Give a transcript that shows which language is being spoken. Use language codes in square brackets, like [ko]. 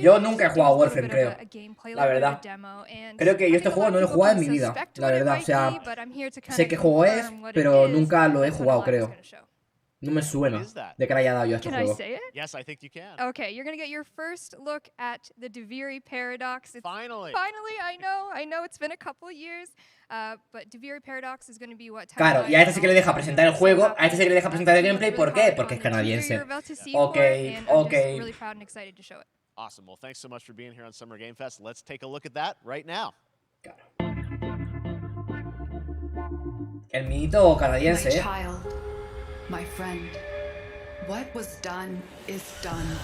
[es] Yo nunca he jugado a Warframe, creo. La verdad. Creo que yo este juego no lo he jugado en mi vida. La verdad, o sea, sé qué juego es, pero nunca lo he jugado, creo. No me suena de que le haya dado yo a este juego. [en] Yes, I think you can. Okay, you're gonna get your first look at the Duviri Paradox. Finally, I know it's been a couple years, but Duviri Paradox is gonna be what. [es] Claro, y a este sí que le deja presentar el juego, a este sí que le deja presentar el gameplay. ¿Por qué? Porque es canadiense. Okay. [en] Really proud and excited to show it. Awesome. Well, thanks so much for being here on Summer Game Fest. Let's take a look at that right now. [es] El minito canadiense, [en] My friend, what was done is done.